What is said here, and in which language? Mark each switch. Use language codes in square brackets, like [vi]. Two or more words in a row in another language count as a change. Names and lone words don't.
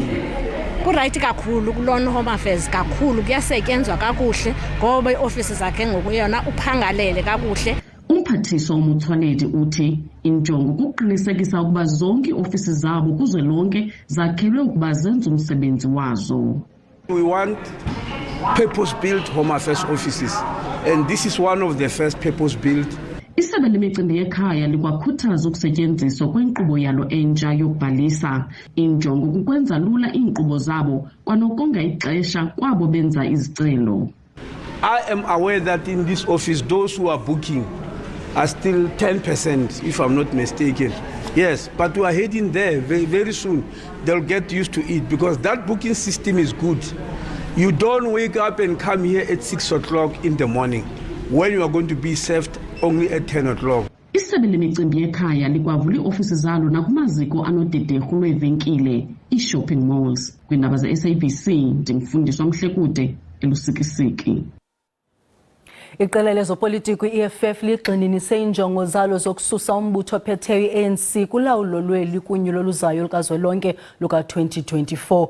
[xh] Kuright kakhulu kulona Home Affairs kakhulu, kuyasetyenzwa kakuhle ngoba iofisi zakhe ngoku yona uphangalele kakuhle. Umphathiswa uMotsoaledi uthi injongo kuqinisekisa ukuba zonke iofisi zabo kuzwelonke zakhelwe ukuba zenze umsebenzi wazo. [en] We want purpose-built Home Affairs offices, and this is one of the first purpose-built. [xh] Isebe lemicimbi yekhaya likwakhuthaza ukusetyenziswa kwenkqubo yalo entsha yokubhalisa. Injongo kukwenza lula iinkqubo zabo kwanokonga ixesha kwabo benza izicelo. [en] I am aware that in this office those who are booking are still 10%, if I'm not mistaken. Yes, but we are heading there very soon. They'll get used to it because that booking system is good. You don't wake up and come here at 6 o'clock in the morning when you are going to be served only at 10 o'clock. [xh] Isebe lemicimbi yekhaya likwavula iofisi zalo nakumaziko anodederhu lweevenkile, i- [en] shopping malls. [xh] Kwiindaba ze-SABC, ndingufundiswa Mhlekude, elusikisiki. Iqela lezopolitiko i-EFF ligxininise injongo zalo zokususa umbutho ophetheyo i-ANC kulawulo lweli kunyulo luzayo lukazwelonke luka-2024.